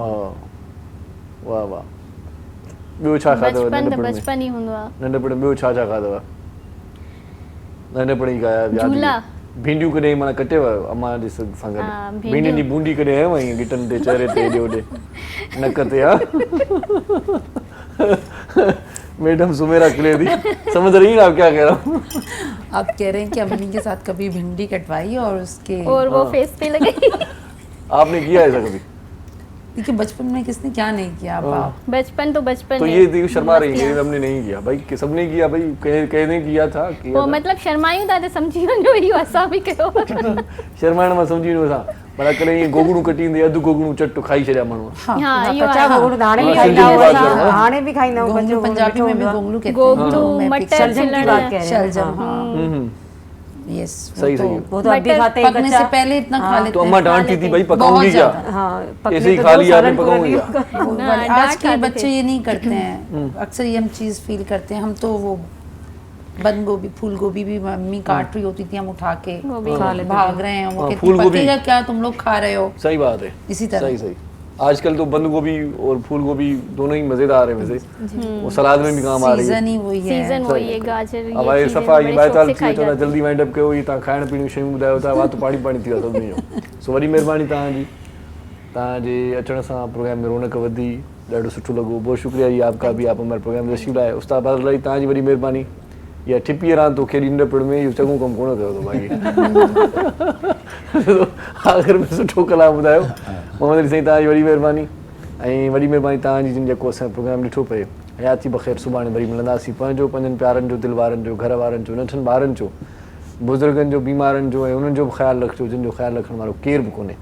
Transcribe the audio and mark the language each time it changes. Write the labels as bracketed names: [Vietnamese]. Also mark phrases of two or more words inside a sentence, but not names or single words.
[Sindhi] वाह वाह। ॿियो छा खाधव बचपन ई हूंदो आहे नंढपण? ॿियो छा छा खाधव नंढपण ई खाया? झूला भिंडियूं कॾहिं माना कटेव अम्मा जे सां गॾु? भिंडियुनि जी बूंदी कॾहिं आयो आहीं गिटनि ते, चेहरे ते, हेॾे होॾे नक ते? [Urdu] ہاں میڈم سمیرا کلے دی سمجھ رہی ہیں آپ کیا کہہ رہا ہوں? آپ کہہ رہے ہیں کہ امی کے ساتھ کبھی بھنڈی کٹوائی اور اس کے اور وہ فیس پے لگائی. آپ نے کیا ایسا کبھی? دیکھیے بچپن میں کس نے کیا نہیں کیا. آپ بچپن تو بچپن تو یہ شرما رہی ہے، ہم نے نہیں کیا بھائی، کہ سب نے کیا بھائی، کہنے کیا تھا وہ مطلب [Sindhi] शर्मायूं था तो समझी वञो इहो असां बि कयो। शर्माइण मां समझी वञो असां भला कॾहिं ईअं गोगड़ू कटी ईंदी, अधु गोगड़ू चट खाई छॾिया माण्हू। हाँ इहो कच्चा गोगड़ू त हाणे बि खाईंदा आहियूं, हाणे बि खाईंदा आहियूं। [Urdu] گوگڑو پنجابی میں بھی گوگڑو کہتے ہیں. [Sindhi] गोगड़ू मटर छिलण [Urdu] شلجم۔ یس صحیح صحیح. وہ تو ابھی کھاتے ہیں پکنے سے پہلے اتنا کھا لیتے تو اماں ڈانٹتی تھی بھائی پکاؤں گی کیا? ہاں ایسے ہی کھا لیا آپ نے، پکاؤں گی کیا? آج کے بچے یہ نہیں کرتے ہیں، اکثر یہ ہم چیز فیل کرتے ہیں. ہم تو وہ بند گوبھی پھول گوبھی بھی ممی کاٹ رہی ہوتی تھی، ہم اٹھا کے بھاگ رہے ہیں، وہ کہتی پکے گا کیا، تم لوگ کھا رہے ہو. صحیح بات ہے, اسی طرح صحیح صحیح. آج کل تو بند گوبھی اور پھول گوبھی دونوں ہی مزیدار ہے ویسے، وہ سلاد میں بھی کام آ رہی ہے. سیزن ہی وہی ہے, سیزن وہی ہے۔ گاجر [Sindhi] अब ये सफ़ा ये बायताल थी तो जल्दी [English] wind up [Sindhi] कयो, ये ता खाइण पीण जी शयूं ॿुधायो था, वात पाणी पाणी थी वियो सभिनी जो। सो वरी महिरबानी तव्हांजी, तव्हांजे अचण सां प्रोग्राम में रौनक वधी, ॾाढो सुठो लॻो। [Urdu] بہت شکریہ جی آپ کا بھی، آپ ہمارے پروگرام میں تشریف لائے. [Sindhi] उस्ताद बादल रही तव्हांजी वरी महिरबानी। या ठिपीअ रांदि तोखे नंढपण में इहो चङो कमु कोन कयो अथव बाक़ी आख़िर में सुठो कलाम ॿुधायो। मोहम्मद अली साईं तव्हांजी वॾी महिरबानी, ऐं वॾी महिरबानी तव्हांजी जिन जेको असांजो प्रोग्राम ॾिठो पिए। हयाती बख़ैर, सुभाणे वरी मिलंदासीं। पंहिंजो पंहिंजनि प्यारनि जो, दिलि वारनि जो, घर वारनि जो, नंढनि ॿारनि जो, बुज़ुर्गनि जो, बीमारनि जो, ऐं उन्हनि जो बि ख़्यालु रखिजो जिन जो ख़्यालु रखण वारो केर बि कोन्हे।